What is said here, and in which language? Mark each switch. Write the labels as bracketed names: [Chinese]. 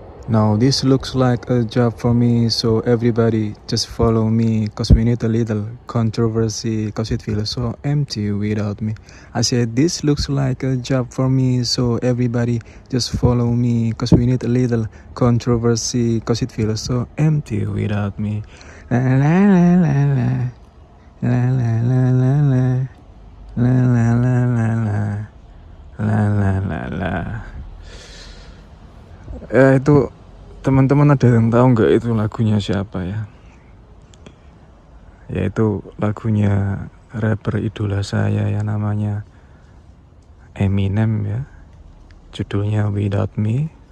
[English] Now this looks like a job for me, so everybody just follow me, cause we need a little controversy, cause it feels so empty without me. I said this looks like a job for me, so everybody just follow me, cause we need a little controversy, cause it feels so empty without me. La la la la la la la la la la la la la la la la la. [Indonesian] Ya itu teman-teman ada yang tahu nggak itu lagunya siapa ya? Yaitu lagunya rapper idola saya yang namanya Eminem ya. Judulnya Without Me.